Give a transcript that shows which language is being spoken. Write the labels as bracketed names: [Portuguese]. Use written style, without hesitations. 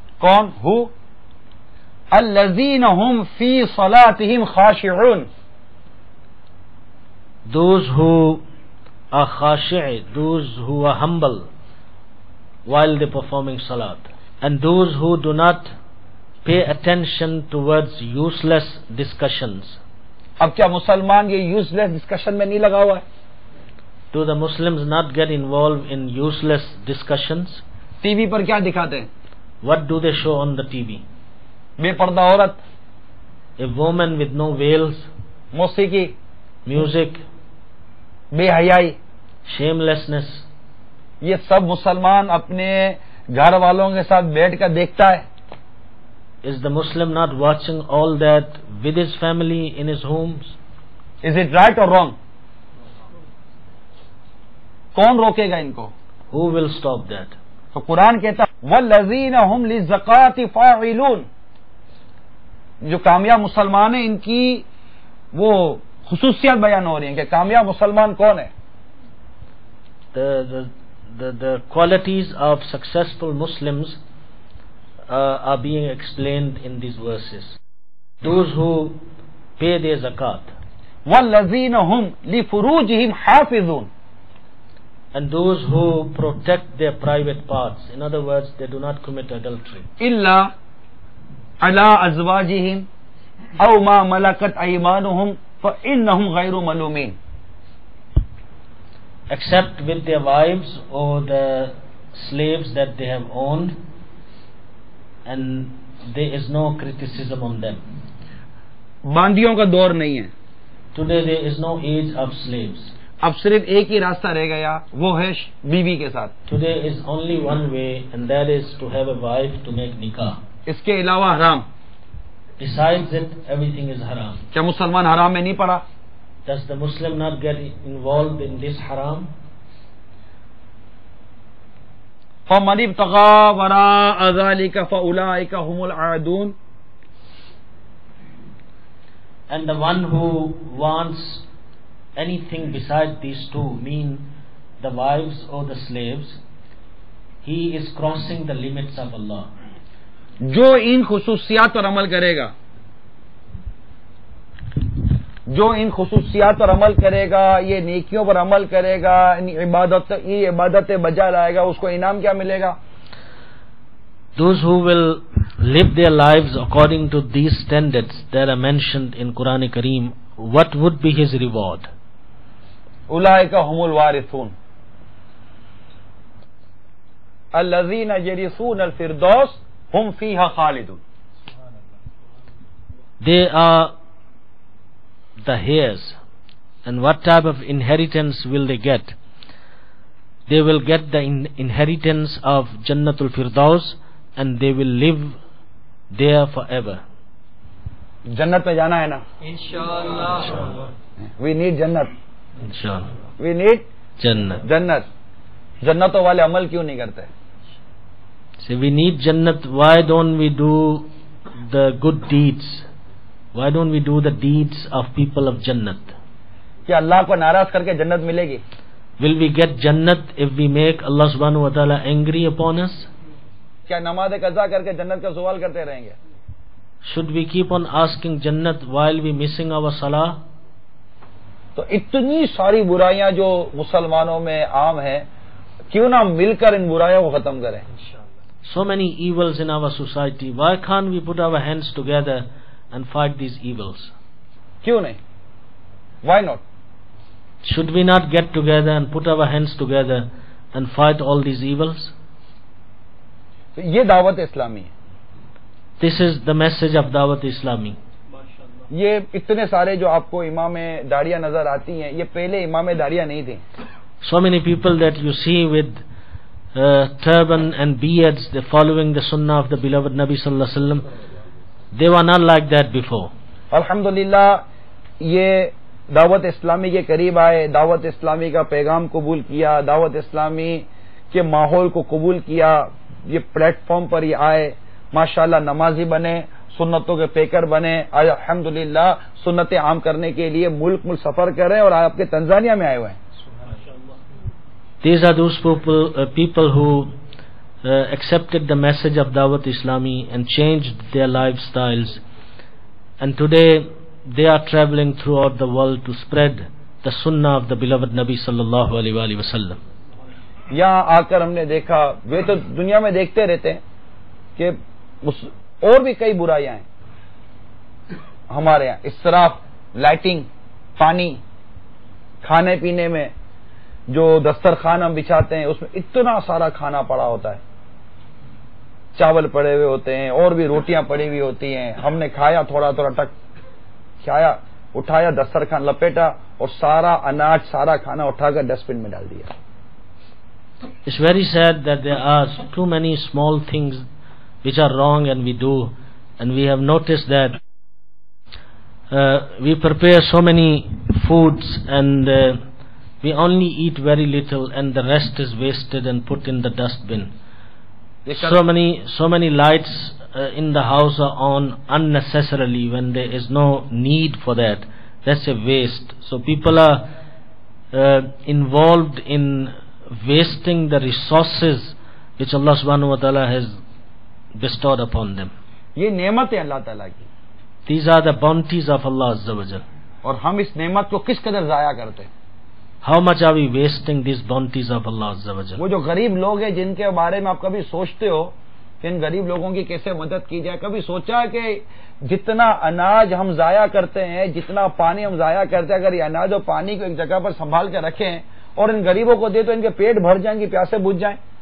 [Urdu] کون؟ [English] Who? [Arabic] الذین هم فی صلاتهم خاشعون. [English] Those who are khashi'i, those who are humble while they performing salat, and those who do not pay attention towards useless discussions. [Urdu] اب کیا مسلمان یہ [English] useless discussion [Urdu] میں نہیں لگا ہوا ہے؟ [English] Do the Muslims not get involved in useless discussions? [Urdu] T V پر کیا دکھاتے ہیں؟ [English] What do they show on the TV? [Urdu] بے پردہ عورت، [English] A woman with no veils, [Urdu] موسیقی، [English] music, [Urdu] بے حیائی. [English] shamelessness. [Urdu] یہ سب مسلمان اپنے گھر والوں کے ساتھ بیٹھ کر دیکھتا ہے. [English] Is the Muslim not watching all that with his family in his homes? Is it right or wrong? [Urdu] کون روکے گا ان کو؟ [English] Who will stop that? [Urdu] تو قرآن کہتا [Arabic] والذین هم للزکاة فاعلون. [Urdu] جو کامیاب مسلمان ہیں ان کی وہ خصوصیات بیان ہو رہی ہیں کہ کامیاب مسلمان کون ہے. [English] The qualities of successful Muslims are being explained in these verses. Those who pay their zakat. [Arabic] والذین هم لفروجهم حافظون. [English] And those who protect their private parts. In other words, they do not commit adultery. [Arabic] إلا على أزواجهم أو ما ملكت أيمانهم فإنهم غير ملومين. [English] Except with their wives or the slaves that they have owned, and there is no criticism on them. [Urdu] باندیوں کا دور نہیں ہے. [English] Today there is no age of slaves. [Urdu] اب صرف ایک ہی راستہ رہ گیا، وہ ہے بیوی کے ساتھ. [English] Today is only one way, and that is to have a wife to make nikah. [Urdu] اس کے علاوہ حرام. [English] Besides it, everything is haram. [Urdu] کیا مسلمان حرام میں نہیں پڑا؟ [English] Does the Muslim not get involved in this haram? [Arabic] فَمَنِ ابْتَغَىٰ وَرَاءَ ذَٰلِكَ فَأُولَٰئِكَ هُمُ الْعَادُونَ. [English] And the one who wants anything besides these two, mean the wives or the slaves, he is crossing the limits of Allah. [Urdu] جو ان خصوصیات پر عمل کرے گا، جو ان خصوصیات پر عمل کرے گا، یہ نیکیوں پر عمل کرے گا، یہ عبادتیں بجا لائے گا، اس کو انعام کیا ملے گا؟ [English] Those who will live their lives according to these standards that are mentioned in Quran Kareem, what would be his reward? [Arabic] اولئک هم الوارثون الذین یرثون الفردوس هم فیہا خالدون. [English] They are the heirs. And what type of inheritance will they get? They will get the inheritance of Jannatul Firdaus, and they will live there forever. [Urdu] جنت میں جانا ہے نا؟ انشاءاللہ. [English] We need Jannat. Inshallah. We need Jannat. [Urdu] جنت. جنتوں والے عمل کیوں نہیں کرتے؟ [English] So we need Jannat. Why don't we do the good deeds? Why don't we do the deeds of people of Jannat? [Urdu] کیا اللہ کو ناراض کر کے جنت ملے گی؟ [English] Will we get Jannat if we make Allah subhanahu wa ta'ala angry upon us? [Urdu] کیا نماز قضا کر کے جنت کا سوال کرتے رہیں گے؟ [English] Should we keep on asking Jannat while we missing our salah? [Urdu] تو اتنی ساری برائیاں جو مسلمانوں میں عام ہیں، کیوں نہ مل کر ان برائیوں کو ختم کریں؟ [English] So many evils in our society. Why can't we put our hands together and fight these evils? [Urdu] کیوں نہیں؟ [English] Why not? Should we not get together and put our hands together and fight all these evils? [Urdu] یہ دعوت اسلامی ہے. [English] This is the message of Dawat Islami. [Urdu] یہ اتنے سارے جو آپ کو امام داڑیاں نظر آتی ہیں، یہ پہلے امام داڑیاں نہیں تھیں. [English] So many people that you see with turban and beards, they're following the sunnah of the beloved Nabi sallallahu alaihi wasallam. They were not like that before. [Urdu] الحمدللہ یہ دعوت اسلامی کے قریب آئے، دعوت اسلامی کا پیغام قبول کیا، دعوت اسلامی کے ماحول کو قبول کیا، یہ پلیٹ فارم پر یہ آئے، ماشاءاللہ نمازی بنے، سنتوں کے پیکر بنے، آج الحمدللہ سنتیں عام کرنے کے لیے ملک سفر کر رہے ہیں اور آپ کے تنزانیہ میں آئے ہوئے ہیں. [English] These are those people who accepted the message of Dawat Islami and changed their lifestyles, and today they are traveling throughout the world to spread the sunnah of the beloved Nabi sallallahu alaihi wasallam. [Urdu] یہاں آ کر ہم نے دیکھا, وہ تو دنیا میں دیکھتے رہتے ہیں کہ اور بھی کئی برائیاں ہیں ہمارے یہاں, اسراف, لائٹنگ, پانی, کھانے پینے میں جو دسترخوان ہم بچھاتے ہیں اس میں اتنا سارا کھانا پڑا ہوتا ہے, چاول پڑے ہوئے ہوتے ہیں اور بھی روٹیاں پڑی ہوئی ہوتی ہیں. ہم نے کھایا, تھوڑا تھوڑا ٹک کھایا, اٹھایا, دسترخوان لپیٹا اور سارا اناج, سارا کھانا اٹھا کر ڈسٹ بن میں ڈال دیا. [English] It's very sad that there are too many small things which are wrong and we do, and we have noticed that we prepare so many foods and we only eat very little and the rest is wasted and put in the dustbin. So many lights in the house are on unnecessarily when there is no need for that. That's a waste. So people are involved in wasting the resources which Allah subhanahu wa ta'ala has bestowed upon them. [Urdu] یہ نعمت ہے اللہ تعالیٰ کی. [English] These are the bounties of Allah Azza wa Jal. [Urdu] اور ہم اس نعمت کو کس قدر ضائع کرتے ہیں. [English] How much are we wasting these bounties of Allah Azza wa Jal? [Urdu] وہ جو غریب لوگ ہیں جن کے بارے میں آپ کبھی سوچتے ہو کہ ان غریب لوگوں کی کیسے مدد کی جائے, کبھی سوچا کہ جتنا اناج ہم ضائع کرتے ہیں, جتنا پانی ہم ضائع کرتے ہیں, اگر یہ اناج اور پانی کو ایک جگہ پر سنبھال کے رکھیں اور ان غریبوں کو دے تو ان کے پیٹ بھر جائیں گے, پیاسے بجھ جائیں.